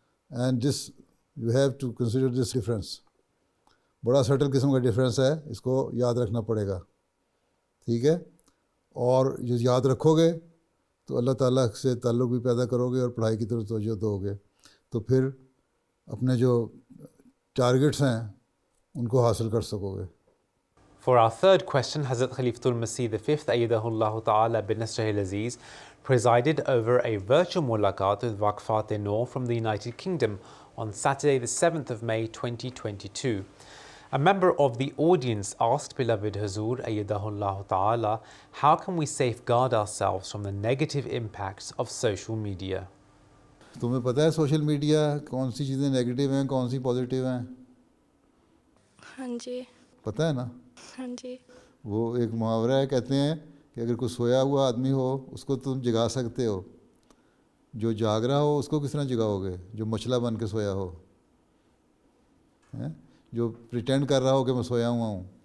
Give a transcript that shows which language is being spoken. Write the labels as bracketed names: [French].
[English] And this you have to consider this difference. [Urdu] بڑا still قسم کا ڈفرینس ہے, اس کو یاد رکھنا پڑے گا, ٹھیک ہے. اور جو یاد رکھو گے تو اللہ تعالیٰ سے تعلق بھی پیدا کرو گے اور پڑھائی کی طرف توجہ دو گے, تو پھر اپنے جو ٹارگٹس ہیں ان کو حاصل کر سکو گے. [English] For our third question, Hazrat Khalifatul-Masih V, Ayyadahullah Ta'ala bin Nasrihil Aziz, presided over a virtual mulaqat with Waqfat-e-Noor from the United Kingdom on Saturday the 7th of May 2022. A member of the audience asked beloved Hazur Ayyadahullah Ta'ala, how can we safeguard ourselves from the negative impacts of social media? [Urdu] تمہیں پتہ ہے social media کون سی چیزیں negative ہیں, کون سی positive ہیں؟ ہاں جی. پتہ ہے نا؟ ہاں جی. وہ ایک محاورہ ہے, کہتے ہیں کہ اگر کوئی سویا ہوا آدمی ہو اس کو تم جگا سکتے ہو, جو جاگ رہا ہو اس کو کس طرح جگاؤ گے؟ جو مچھلا بن کے سویا ہو, جو پریٹینڈ کر رہا ہو کہ میں سویا ہوا ہوں.